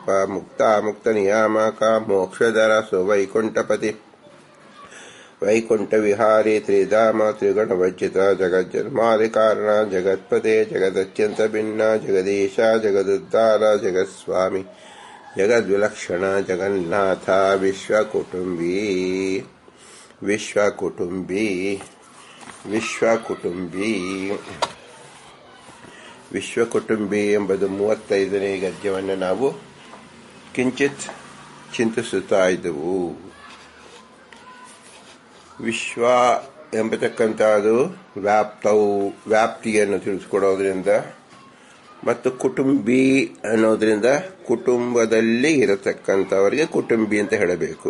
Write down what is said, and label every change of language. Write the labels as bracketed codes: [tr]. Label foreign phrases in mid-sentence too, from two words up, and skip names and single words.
[sa] ಮುಕ್ತ ಮುಕ್ತ ನಿಯಾಮಕ ಮೋಕ್ಷಧರ ಸುವೈಕುಂಠಪತಿ ವೈಕುಂಠ ವಿಹಾರಿ ತ್ರಿಧಾಮ ತ್ರಿಗುಣವರ್ಜಿತ ಜಗಜ್ಜನ್ಮಾದಿ ಕಾರಣ ಜಗತ್ಪತೆ ಜಗದತ್ಯಂತ ಭಿನ್ನ ಜಗದೀಶ ಜಗದುದ್ಧಾರ ಜಗತ್ಸ್ವಾಮಿ ಜಗದ್ವಿಲಕ್ಷಣ ಜಗನ್ನಾಥ ವಿಶ್ವಕುಟುಂಬಿ ವಿಶ್ವಕುಟುಂಬಿ ವಿಶ್ವಕುಟುಂಬಿ [kn] ವಿಶ್ವಕುಟುಂಬಿ ಎಂಬುದು 35ನೇ ಗದ್ಯವನ್ನು ನಾವು ಕಿಂಚಿತ್ ಚಿಂತಿಸುತ್ತಾ ಇದ್ದೆವು. ವಿಶ್ವ ಎಂಬತಕ್ಕಂಥದ್ದು ವ್ಯಾಪ್ತಿಯನ್ನು ತಿಳಿಸ್ಕೊಡೋದ್ರಿಂದ ಮತ್ತು ಕುಟುಂಬಿ ಅನ್ನೋದ್ರಿಂದ ಕುಟುಂಬದಲ್ಲಿ ಇರತಕ್ಕಂಥವರಿಗೆ ಕುಟುಂಬಿ ಅಂತ ಹೇಳಬೇಕು.